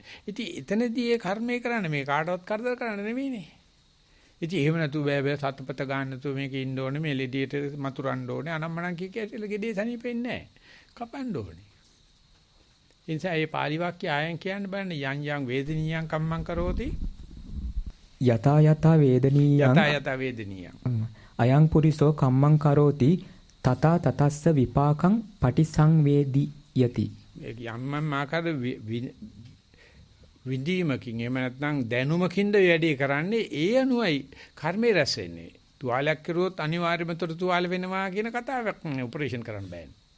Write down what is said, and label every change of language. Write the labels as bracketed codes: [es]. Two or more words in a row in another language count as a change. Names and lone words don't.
[si] ඉතින් එතනදී ඒ කර්මය කරන්නේ මේ කාටවත් කරදර කරන්න නෙවෙයිනේ. ඉතින් එහෙම නැතු බෑ සත්පත ගන්න නැතු මේක ඉන්න ඕනේ මේ ලෙඩියට මතුරන්න ඕනේ අනම්මනම් කිය කියලා ගෙඩේ සනීපෙන්නේ නැහැ. කපන්න ඕනේ. ඒ නිසා මේ පාලි වාක්‍ය ආයන් කියන්න බෑනේ [pi] යං යං වේදනීයං කම්මං කරෝති යතා යතා වේදනීයං අයං පුරිසෝ කම්මං කරෝති තතා තතස්ස විපාකං පටිසංවේදී යති. [si] යම්මන් ආකාර විදීමකින් එහෙම නැත්නම් දැනුමකින්ද වැඩේ කරන්නේ ඒ අනුවයි කර්මේ රැස් වෙන්නේ. තුවාලයක් කරුවොත් අනිවාර්යයෙන්ම තුවාල වෙනවා කියන කතාවක් ඔපරේෂන් කරන්න බෑනේ.